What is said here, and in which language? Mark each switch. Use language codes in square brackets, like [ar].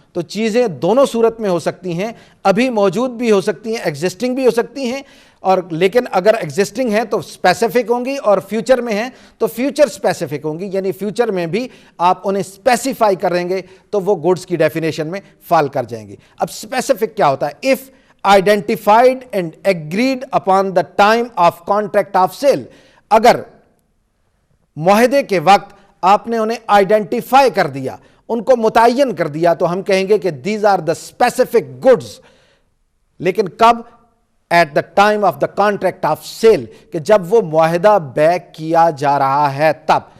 [ur] تو چیزیں دونوں صورت میں ہو سکتی ہیں, ابھی موجود بھی ہو سکتی ہیں, ایگزسٹنگ بھی ہو سکتی ہیں, اور لیکن اگر ایگزسٹنگ ہیں تو اسپیسیفک ہوں گی, اور فیوچر میں ہیں تو فیوچر اسپیسیفک ہوں گی. یعنی فیوچر میں بھی آپ انہیں اسپیسیفائی کریں گے تو وہ گڈز کی ڈیفینیشن میں فال کر جائیں گی. اب اسپیسیفک کیا ہوتا ہے؟ [en] If identified and agreed upon the time of contract of sale. [ur] اگر معاہدے کے وقت آپ نے انہیں آئیڈینٹیفائی کر دیا, ان کو متعین کر دیا, تو ہم کہیں گے کہ [en] these are the specific goods. [ur] لیکن کب؟ [en] at the time of the contract of sale, [ur] کہ جب وہ معاہدہ بیع کیا جا رہا ہے تب.